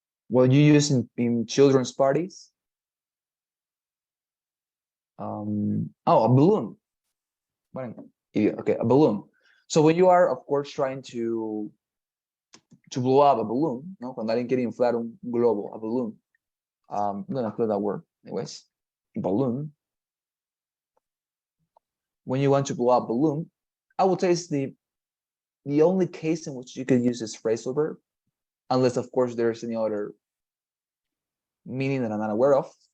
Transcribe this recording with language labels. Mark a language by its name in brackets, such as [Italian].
[English] Well, you use in children's parties. Oh, a balloon. Okay, a balloon. So when you are, of course, trying to blow up a balloon, no? [Spanish] Cuando alguien quiere inflar un globo, [English] a balloon. I'm gonna include that word, anyways. Balloon. When you want to blow up a balloon, I would say it's the only case in which you could use this phrasal verb, unless, of course, there's any other meaning that I'm not aware of.